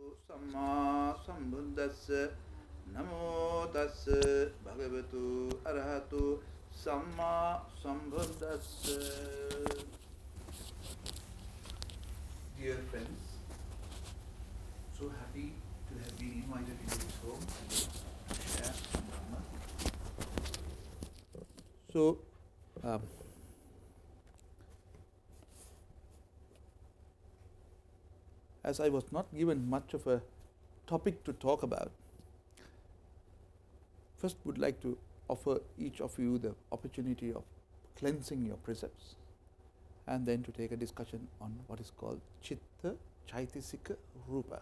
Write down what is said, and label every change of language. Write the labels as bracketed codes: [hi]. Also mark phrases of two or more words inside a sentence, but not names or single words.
[pi] Samma sambuddhassa namo tassa bhagavatu arahatu samma sambuddhassa. [en] Dear friends, so happy to have been invited into this home to share some Dhamma. So, as I was not given much of a topic to talk about, first would like to offer each of you the opportunity of cleansing your precepts and then to take a discussion on what is called [pi] Chitta Chaitasika Rupa.